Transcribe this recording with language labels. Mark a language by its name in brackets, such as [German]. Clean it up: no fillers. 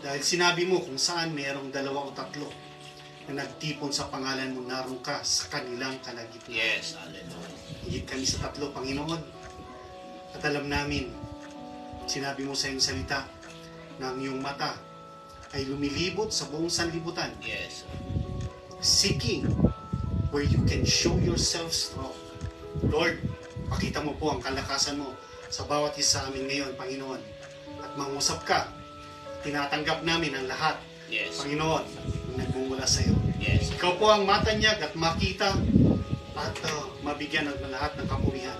[Filipino] Dahil sinabi mo kung saan mayroong 2 o 3 na nagtipon sa pangalan mo, naroon ka sa kanilang kalagitnaan. [English] Yes. Hallelujah. [Filipino] Higit kami sa 3, Panginoon. At alam namin, sinabi mo sa iyong salita, na ang iyong mata ay lumilibot sa buong sanlibutan, [English] Yes. seeking where you can show yourself strong. [Filipino] Lord, pakita mo po ang kalakasan mo sa bawat isa amin ngayon, Panginoon. At mangusap ka, tinatanggap namin ang lahat, [English] Yes. [Filipino] Panginoon, na nagmumula sa iyo. [English] Yes. [Filipino] Ikaw po ang matanyag at makita at mabigyan ng lahat ng kapurihan.